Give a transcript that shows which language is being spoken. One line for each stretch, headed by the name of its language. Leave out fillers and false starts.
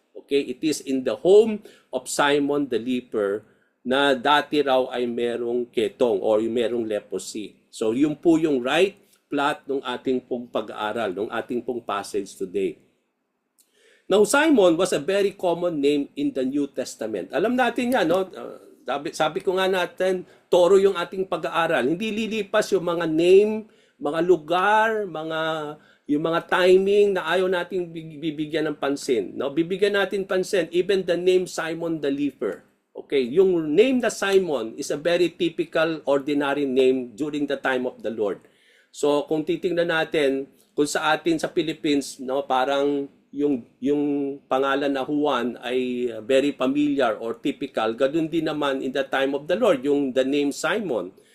English: Okay, it is in the home of Simon the leper
Filipino: na dati raw ay merong ketong or merong leprosy. So yun po yung
English: right plot
Filipino: ng ating pong pag-aaral, ng ating pong
English: passage today. Now, Simon was a very common name in the New Testament.
Filipino: Alam natin yan, no? Sabi ko nga natin, toro yung ating pag-aaral. Hindi lilipas yung mga name, mga lugar, mga yung mga timing na ayaw nating bibigyan ng pansin, no? Bibigyan natin pansin
English: even the name Simon the Leper. Okay, yung name na Simon is a very typical ordinary name during the time of the Lord.
Filipino: So kung titingnan natin kung sa atin sa Philippines, no, parang yung pangalan na Juan ay
English: very familiar or typical,
Filipino: ganoon din naman
English: in the time of the Lord
Filipino: yung
English: the name Simon.